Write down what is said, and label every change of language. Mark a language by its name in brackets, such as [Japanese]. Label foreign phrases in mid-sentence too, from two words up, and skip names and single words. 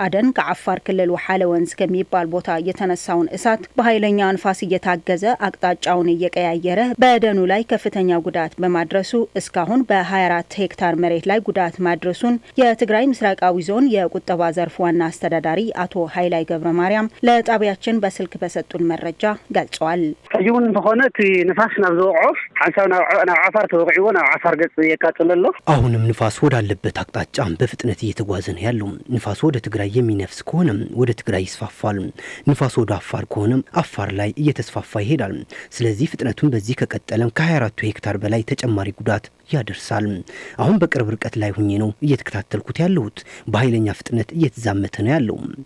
[Amharic] ደን ከአፋር ክልል ወሓለ ወንዝ ከሚባል ቦታ የተነሳውን እሳት በኃይለኛ ንፋስ እየታገዘ አቅጣጫውን እየቀያየረ በደኑ ላይ ከፍተኛ ጉዳት በማድረሱ እስካሁን በ24 ሄክታር መሬት ላይ ጉዳት ማድረሱን የትግራይ ምስራቃዊ ዞን የቁጠባ ዘርፍ ዋና አስተዳዳሪ አቶ ኃይላይ ገብረ ማርያም ለጣቢያችን በስልክ በሰጡን መረጃ ገልጸዋል። ይሁን እንደሆነ [Tigrinya] ንፋስ ናብ ዘውዖፍ ሓንሳብ ናብ ዓፋር ተወቂዑ ናብ ዓፋር ገጽ የቃጠለሎ [Amharic] አሁንም ንፋስ ወዳለበት አቅጣጫ በፍጥነት እየተጓዘ ነው ያለው። ንፋስ ወደ ትግራይ የሚነፍስ ከሆነ ወደ ትግራይ ይስፋፋል። ንፋስ ወደ አፋር ከሆነ አፋር ላይ እየተስፋፋ ይሄዳል። ስለዚህ ፍጥነቱን በዚህ ከቀጠለም ከ24 ሄክታር በላይ ተጨማሪ ጉዳት ያደርሳል። አሁን በቅርብ ርቀት ላይ ሆኜ ነው እየተከታተልኩት ያለሁት። በኃይለኛ ፍጥነት እየተዛመተ ነው ያለው።